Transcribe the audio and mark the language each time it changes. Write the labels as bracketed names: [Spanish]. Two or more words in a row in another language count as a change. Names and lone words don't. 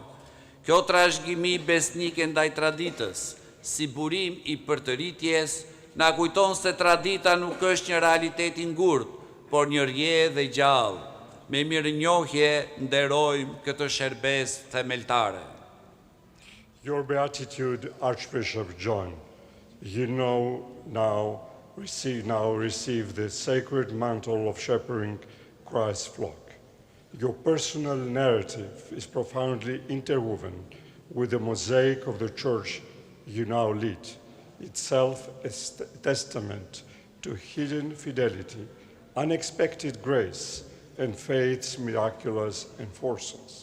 [Albanian] Kjo trashëgimi besnike ndaj traditës, si burim i përtëritjes, na kujton se tradita nuk është një realitet i ngurtë, por një rrjedhë dhe gjallë. Me mirënjohje nderojmë këtë shërbes themeltare. [English] Your Beatitude, Archbishop John, you now receive the sacred mantle of shepherding Christ's flock. Your personal narrative is profoundly interwoven with the mosaic of the church you now lead, itself a testament to hidden fidelity, unexpected grace, and faith's miraculous enforcers.